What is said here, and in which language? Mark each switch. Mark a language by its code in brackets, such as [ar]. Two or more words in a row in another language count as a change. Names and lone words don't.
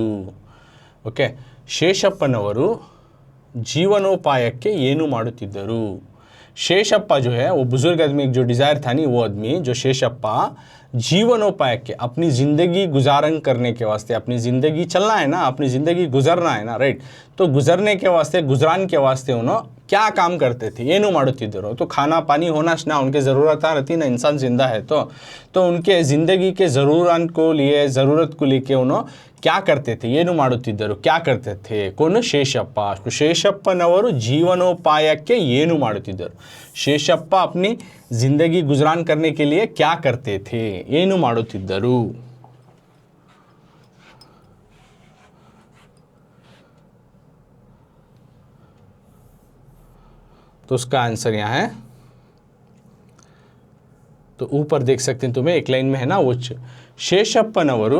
[kn] ಓಕೆ, ಶೇಷಪ್ಪನವರು ಜೀವನೋಪಾಯಕ್ಕೆ ಏನು ಮಾಡುತ್ತಿದ್ದರು. [hi] शेषप्पा जो है वो बुजुर्ग आदमी, जो डिज़ायर था नहीं, वो आदमी जो शेषप्पा जीवनोपाय के, अपनी ज़िंदगी गुजारन करने के वास्ते, अपनी ज़िंदगी चलना है ना, अपनी ज़िंदगी गुजरना है ना, राइट. तो गुजरने के वास्ते, गुजरान के वास्ते उन्होंने क्या काम करते थे, [kn] ಏನು ಮಾಡುತ್ತಿದ್ದರು. [hi] तो खाना पानी होना ना उनके ज़रूरत रहती ना, इंसान ज़िंदा है तो उनके ज़िंदगी के ज़रूरत को लिए, ज़रूरत को लेके उन्होंने क्या करते थे, [kn] ಏನು ಮಾಡುತ್ತಿದ್ದರು, [hi] क्या करते थे. कौन, [kn] शेषप्पा. शेषप्पनವರು ಜೀವನೋಪಾಯಕ್ಕೆ ಏನು ಮಾಡುತ್ತಿದ್ದರು. [hi] शेषप्पा अपनी ज़िंदगी गुजरान करने के लिए क्या करते थे, [kn] ಏನು ಮಾಡುತ್ತಿದ್ದರು. [hi] तो उसका आंसर यहाँ है. तो ऊपर देख सकते हैं तुम्हें, एक लाइन में है ना वो शेषप्पनವರು.